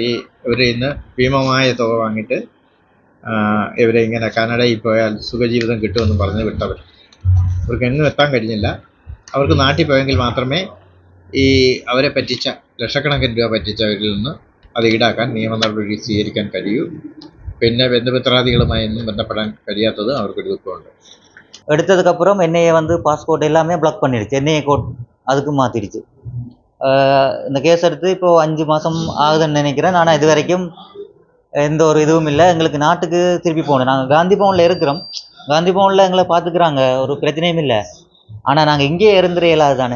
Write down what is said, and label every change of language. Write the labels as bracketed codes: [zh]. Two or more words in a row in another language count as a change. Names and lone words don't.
[ml] ഇവരെ ഇന്ന് ഭീമമായ തുക വാങ്ങിയിട്ട് ഇവരെ ഇങ്ങനെ കാനഡയിൽ പോയാൽ സുഖജീവിതം കിട്ടുമെന്ന് പറഞ്ഞ് വിട്ടവർ. അവർക്ക് എങ്ങും എത്താൻ കഴിഞ്ഞില്ല. അവർക്ക് നാട്ടിൽ പോയെങ്കിൽ മാത്രമേ അവരെ പറ്റിച്ച ലക്ഷക്കണക്കിന് രൂപ പറ്റിച്ചവരിൽ നിന്ന് അത് ഈടാക്കാൻ നിയമ നടപടി സ്വീകരിക്കാൻ കഴിയൂ. പിന്നെ ബന്ധുമിത്രാദികളുമായി ഒന്നും ബന്ധപ്പെടാൻ കഴിയാത്തത് അവർക്കൊരു ദുഃഖമുണ്ട്. [ta] எடுத்ததுக்கப்புறம் NIA வந்து பாஸ்போர்ட் எல்லாமே பிளாக் பண்ணிடுச்சு. NIA கோட் அதுக்கு மாற்றிடுச்சு. இந்த கேஸ் எடுத்து இப்போது 5 மாதம் ஆகுதுன்னு நினைக்கிறேன். ஆனால் இது வரைக்கும் எந்த ஒரு இதுவும் இல்லை. எங்களுக்கு நாட்டுக்கு திருப்பி போகணும். நாங்கள் காந்தி பவனில் இருக்கிறோம். காந்தி பவனில் எங்களை பார்த்துக்குறாங்க, ஒரு பிரச்சனையும் இல்லை. ஆனால் நாங்கள் இங்கேயே இருந்துட இயலாது தானே.